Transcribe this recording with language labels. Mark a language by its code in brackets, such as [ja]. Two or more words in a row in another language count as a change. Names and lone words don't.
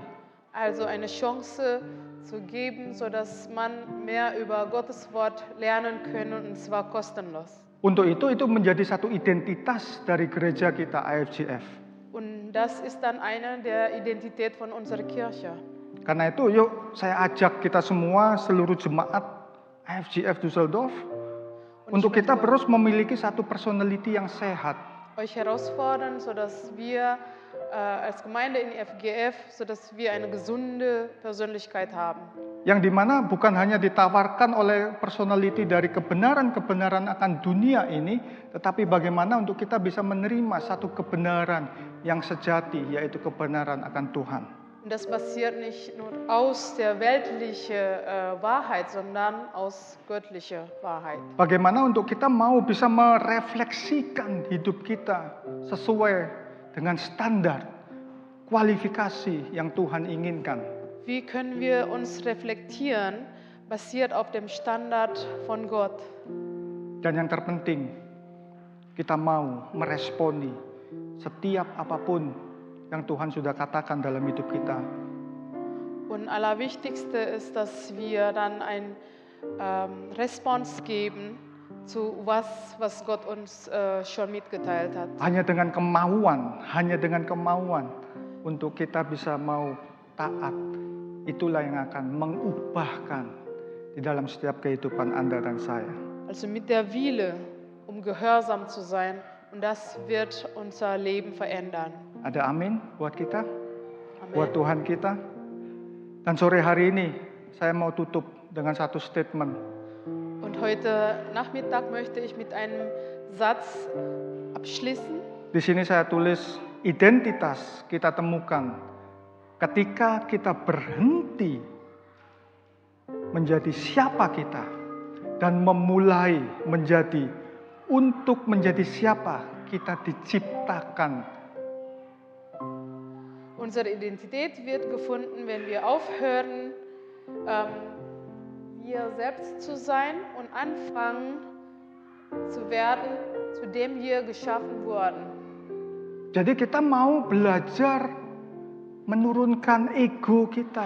[de] Also eine Chance zu geben, sodass man mehr über Gottes Wort lernen kann, und zwar kostenlos. [id] Untuk itu menjadi satu identitas dari gereja kita IFGF. [de] Und das ist dann eine der Identität von unserer Kirche. [id] Karena itu yuk saya ajak kita semua seluruh jemaat IFGF Düsseldorf untuk kita terus memiliki satu personality yang sehat. [de] Euch herausfordern, sodass wir als Gemeinde in IFGF, sodass wir eine gesunde Persönlichkeit haben. [id] Yang dimana bukan hanya ditawarkan oleh personality dari kebenaran-kebenaran akan dunia ini, tetapi bagaimana untuk kita bisa menerima satu kebenaran yang sejati, yaitu kebenaran akan Tuhan. [de] Und das passiert nicht nur aus der weltlichen Wahrheit, sondern aus göttlicher Wahrheit. [id] Bagaimana untuk kita mau bisa merefleksikan hidup kita sesuai dengan standar kualifikasi yang Tuhan inginkan. [de] Wie können wir uns reflektieren, basiert auf dem Standard von Gott? [id] Dan yang terpenting, kita mau meresponi setiap apapun yang Tuhan sudah katakan dalam hidup kita. [de] Und allerwichtigste ist, dass wir dann ein Response geben zu was Gott uns schon mitgeteilt hat. [id] Hanya dengan kemauan untuk kita bisa mau taat, itulah yang akan mengubahkan di dalam setiap kehidupan Anda dan saya. [de] Also mit der Wille, um gehorsam zu sein, Und das wird unser Leben verändern. [id] Ada amin buat kita, [de] Amen. [id] buat Tuhan kita. Dan sore hari ini saya mau tutup dengan satu statement. [de] Und heute Nachmittag möchte ich mit einem Satz abschließen. [id] Di sini saya tulis identitas kita temukan ketika kita berhenti menjadi siapa kita dan memulai untuk menjadi siapa kita diciptakan. [de] Unsere Identität wird gefunden, wenn wir aufhören, wir selbst zu sein und anfangen zu werden, zu dem wir geschaffen wurden. [id] Jadi kita mau belajar menurunkan ego kita.